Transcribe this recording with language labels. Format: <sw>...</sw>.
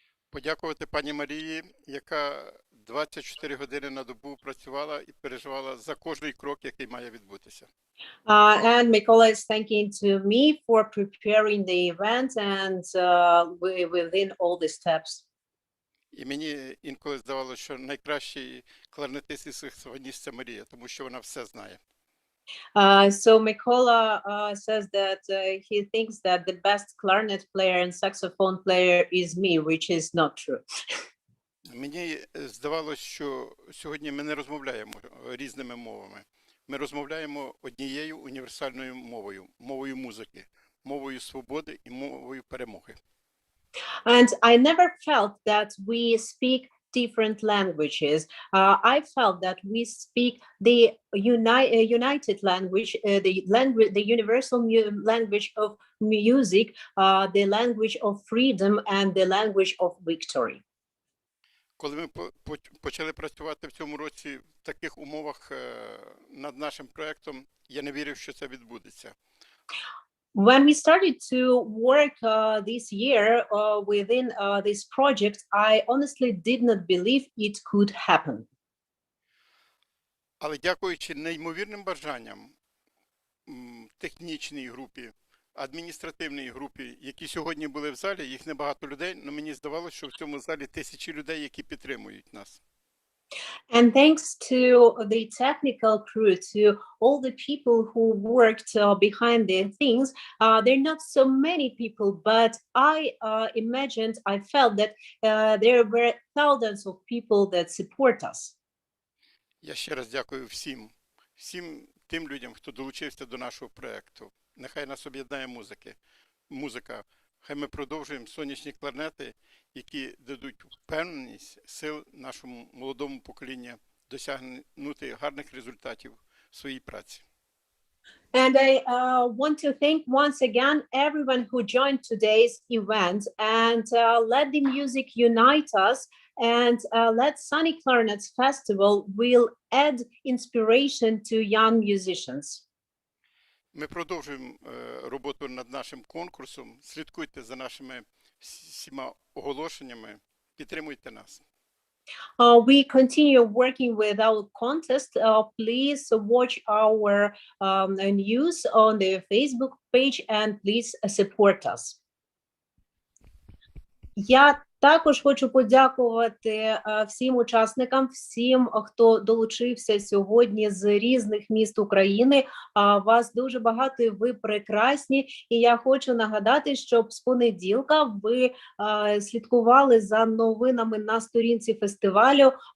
<uk>Подякувати пані Марії, яка 24 години на добу працювала і переживала за кожний крок, який має відбутися.</uk> <en>And Mikola is thanking to me for preparing the event and within all the steps.</en> <uk>І мені інколи здавалося, що найкращий кларнетист і саксофоніст – це Марія, тому що вона все знає.</uk> <en>So Mikola says that he thinks that the best clarinet player and saxophone player is me, which is not true.</en> <uk>Мені здавалося, що сьогодні ми не розмовляємо різними мовами. Ми розмовляємо однією універсальною мовою, мовою музики, мовою свободи і мовою перемоги.</uk> <en>And I never felt that we speak different languages. I felt that we speak the united language, the universal language of music, the language of freedom, and the language of victory.</en> <uk>Коли ми почали працювати в цьому році в таких умовах над нашим проєктом, я не вірив, що це відбудеться.</uk> <en>When we started to work this year within this project, I honestly did not believe it could happen.</en> <uk>Але дякуючи неймовірним бажанням технічній групі, адміністративній групі, які сьогодні були в залі, їх небагато людей, але мені здавалося, що в цьому залі тисячі людей, які підтримують нас.</uk> <en>And thanks to the technical crew, to all the people who worked behind the things, there are not so many people, but I imagined, I felt that there were thousands of people that support us.</en> <uk>Я ще раз дякую всім тим людям, хто долучився до нашого проєкту. Нехай нас об'єднає музика. Хай ми продовжуємо сонячні кларнети, які дадуть впевненість, сил нашому молодому поколінню досягнути гарних результатів в своїй праці.</uk> <en>And I want to thank once again everyone who joined today's event, and let the music unite us, and let Sunny Clarinets Festival will add inspiration to young musicians.</en> <uk>Ми продовжуємо роботу над нашим конкурсом. Слідкуйте за нашими всіма оголошеннями, підтримуйте нас.</uk> <en>We continue working with our contest. Please watch our news on the Facebook page and please support us.</en> <uk>Я також хочу подякувати всім учасникам, всім, хто долучився сьогодні з різних міст України. Вас дуже багато, і ви прекрасні. І я хочу нагадати, щоб з понеділка ви слідкували за новинами на сторінці фестивалю.</uk>